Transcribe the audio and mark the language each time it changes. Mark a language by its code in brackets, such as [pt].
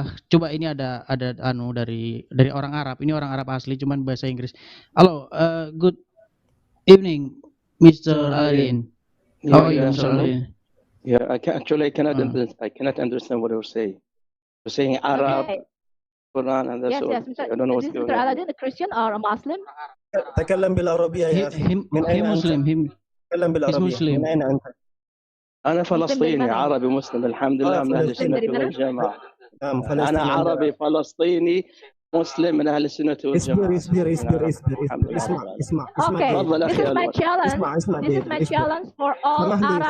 [id] Coba ini ada dari orang Arab. Ini orang Arab asli cuman bahasa Inggris. Halo, [en] good evening Mr. Alin. Oh, yeah, Mr. Alin. Yeah, I cannot understand what you're saying. You're saying Arab, Quran, and that's all. Yes, I don't know what's going Mr. on. Aladdin, a Christian or a Muslim? [ar] تكلم بالعربية يا أخي. [en] Him Muslim. [ar] تكلم بالعربية. [en] Muslim. [ar] من أين أنت؟ أنا فلسطيني عربي مسلم الحمد لله من أهل السنة والجماعة. أنا عربي فلسطيني مسلم من أهل السنة والجماعة. اسبر. اسمع. تفضل أخي [en] This is my challenge for all Arabs.